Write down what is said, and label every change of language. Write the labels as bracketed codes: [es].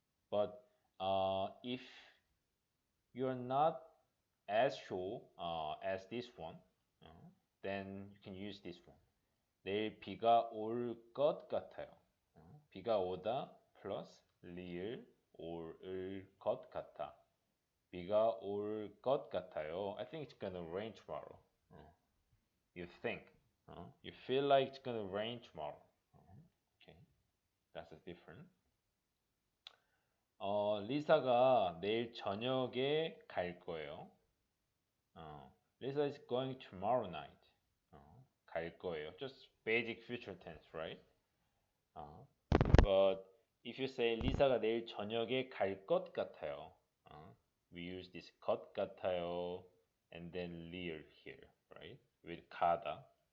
[en] But if you're not as sure as this one, then you can use this one. [ko] 내일 비가 올 것 같아요. 비가 오다 플러스 리을 올 것 같아. 비가 올 것 같아요. [en] I think it's gonna rain tomorrow. You think. You feel like it's gonna rain tomorrow. Okay, that's different. [ko] 리사가 내일 저녁에 갈 거예요. [en] Lisa is going tomorrow night. [ko] 갈 거예요. [en] Just basic future tense, right? But if you say [ko] 리사가 내일 저녁에 갈 것 같아요, [en] we use this 것 같아요 and then 리을 here, right? With 가다.